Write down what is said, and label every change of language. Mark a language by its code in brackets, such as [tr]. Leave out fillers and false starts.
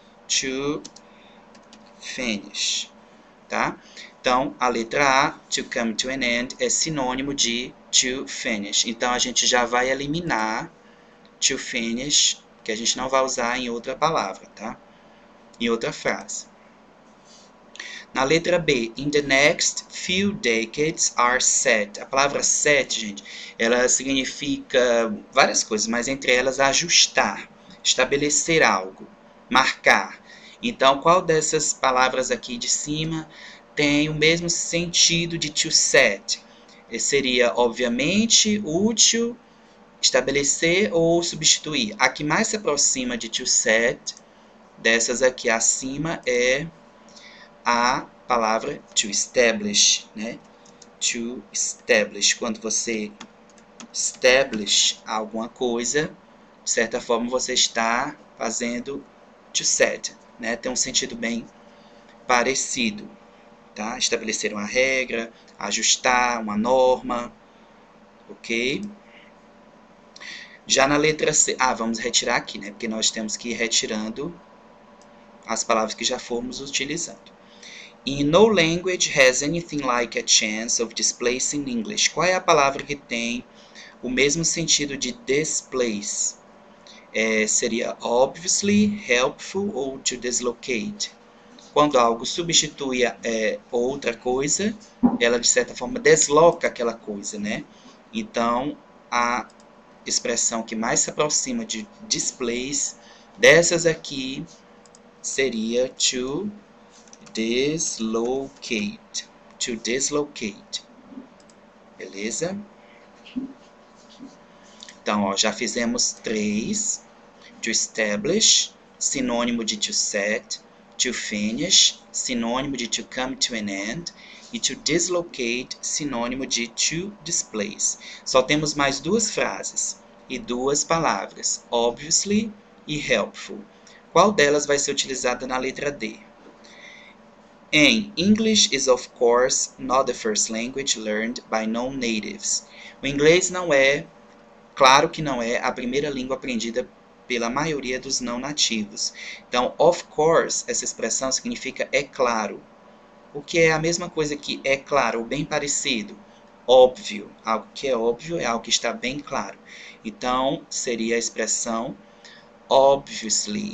[en] To finish. Tá? [pt] Então, a letra A, [en] to come to an end, [pt] é sinônimo de [en] to finish. [pt] Então, a gente já vai eliminar [en] to finish, [pt] que a gente não vai usar em outra palavra, tá? Em outra frase. Na letra B, [en] in the next few decades are set. [pt] A palavra set, gente, ela significa várias coisas, mas entre elas ajustar, estabelecer algo, marcar. Então, qual dessas palavras aqui de cima tem o mesmo sentido de [en] to set? [pt] Seria, obviamente, útil, estabelecer ou substituir. A que mais se aproxima de [en] to set, [pt] dessas aqui acima, é a palavra [en] to establish, [pt] né? [en] To establish. [pt] Quando você establish alguma coisa, de certa forma você está fazendo [en] to set, [pt] né? Tem um sentido bem parecido. tá? Estabelecer uma regra, ajustar uma norma, ok? Já na letra C, vamos retirar aqui, né? Porque nós temos que ir retirando as palavras que já fomos utilizando. [en] In no language has anything like a chance of displacing English. [pt] Qual é a palavra que tem o mesmo sentido de displace? [en] Seria obviously, helpful ou to dislocate. [pt] Quando algo substitui outra coisa, ela de certa forma desloca aquela coisa, né? Então, a expressão que mais se aproxima de displace dessas aqui seria [en] to dislocate. To dislocate. Beleza? [pt] Então, ó, já fizemos 3. [en] To establish, [pt] sinônimo de [en] to set. To finish, [pt] sinônimo de [en] to come to an end. [pt] E [en] to dislocate, [pt] sinônimo de [en] to displace. [pt] Só temos mais 2 frases e 2 palavras, obviously e helpful. Qual delas vai ser utilizada na letra D? [en] And English is of course not the first language learned by non-natives. [pt] O inglês não é, claro que não é, a primeira língua aprendida pela maioria dos não nativos. Então, [en] of course, [pt] essa expressão significa é claro. O que é a mesma coisa que é claro, ou bem parecido. Óbvio. Algo que é óbvio é algo que está bem claro. Então, seria a expressão obviously.